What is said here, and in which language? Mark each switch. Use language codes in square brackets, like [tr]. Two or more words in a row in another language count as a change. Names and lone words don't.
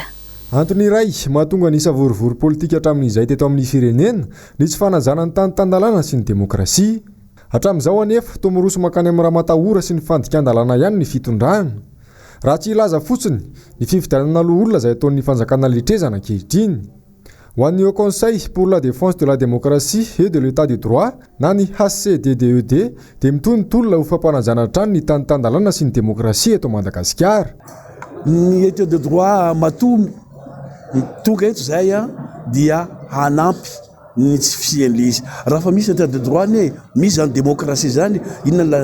[mg] antony iray mahatonga ny savorivory politika hatramin'izay teto amin'ny firenena ny tsy fanajana ny tany tandalana sy ny demokrasia hatramin'izao anefa tomiroso makany amin'ny raha matahora sy ny fandikan-dalana ihany ny fitondrana raha tsy ilaza fotsiny ny fifidianana aloha olona izay ataon'ny fanjakana letrezana ankehitriny ho an'ny Haut Conseil pour la défense de la démocratie et de l'état de droit na ny HCDDED dia mitonitolona ho fampanajana hatrany ny tany tandalana sy ny demokrasia eto Madagasikara ny [fr] état de droit [mg] matomy tonga eto zay dia hanampy ny tsy fian'le izy raha fa misy [fr] état de droit [mg] ny misy zany démocratie zany inona